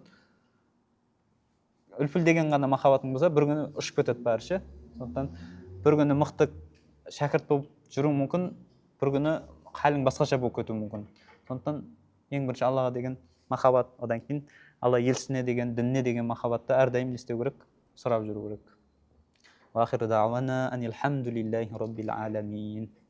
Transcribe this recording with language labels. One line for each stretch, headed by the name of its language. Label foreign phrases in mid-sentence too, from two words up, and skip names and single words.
Kazakh: Үлпілдеген ғана махаббатың болса, бір күні ұшып кетеді бәрі ше. Сондықтан бір күні мықты шәкірт болып жүру мүмкін, бір күні халің басқаша болып кетуі мүмкін. Сондықтан ең бірінші Аллаға деген махаббат, одан кейін Алла елшісіне деген, дініне деген махаббатты әрдайым не істеу керек, сұрап жүру керек.
Arabic: وآخر دعوانا أن الحمد لله رب العالمين.